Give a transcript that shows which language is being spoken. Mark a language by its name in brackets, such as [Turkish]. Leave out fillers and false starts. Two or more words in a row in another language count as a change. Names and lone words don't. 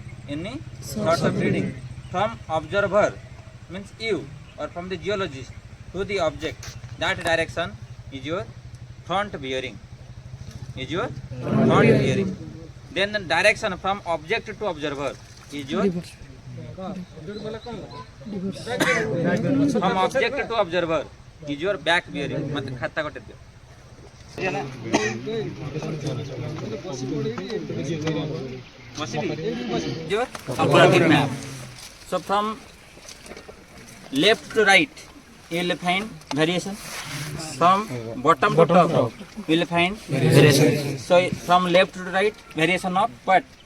[English] from observer means you or from the geologist to the object that direction is your front bearing then the direction from object to observer is your from object to observer is your back bearing [Hindi] मतलब खाता कटे दियो [English] your topographic map so from left to right you will find variation from bottom to top you will find variation so from left to right variation of what